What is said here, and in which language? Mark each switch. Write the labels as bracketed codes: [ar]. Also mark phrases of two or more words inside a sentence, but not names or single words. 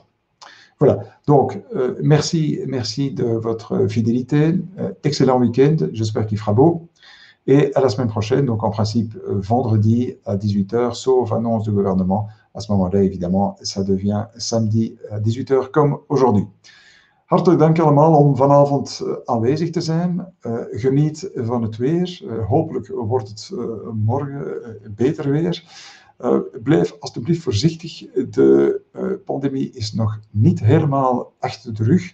[fr] Voilà, donc merci de votre fidélité. Excellent week-end, j'espère qu'il fera beau. Et à la semaine prochaine, donc en principe vendredi à 18 h, sauf annonce du gouvernement. À ce moment-là, évidemment, ça devient samedi à 18 h comme aujourd'hui. [nl] Hartelijk dank allemaal om vanavond aanwezig te zijn. Geniet van het weer. Hopelijk wordt het morgen beter weer. Blijf alstublieft voorzichtig. De pandemie is nog niet helemaal achter de rug.